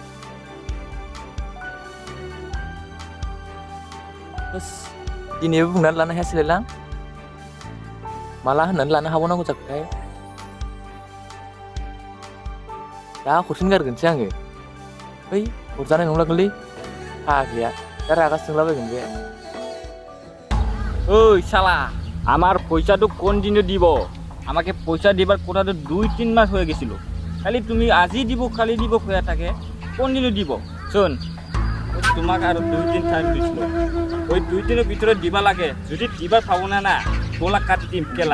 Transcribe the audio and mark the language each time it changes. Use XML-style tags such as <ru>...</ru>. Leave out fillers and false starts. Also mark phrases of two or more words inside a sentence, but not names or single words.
<brx>दिनैबो बुंनानै लानो हायासैलायलां माला होननानै लानो हाबावनांगौ जाखोथाय। दा हरफिन गारगोनसै आङो। ओइ हरजानाय नंलागोनलै फाग्लिया दा रागा जोंलाबायगोन बे।</brx> <bn>ওই শালা আমার পয়সা তো কন্টিনিউ দিব, আমাকে পয়সা দিবার কথা তো 2-3 মাস হয়ে গেছিল, খালি তুমি আজই দিব খালি দিব কয়া থাকে, কন্টিনিউ দিব। শোন তোমাকে আরো 2 দিন টাইম দিছিল, ওই 2 দিনের ভিতরে দিবা লাগে, যদি দিবার পাবো না না গোলা কাটি দিম কেলা।</bn>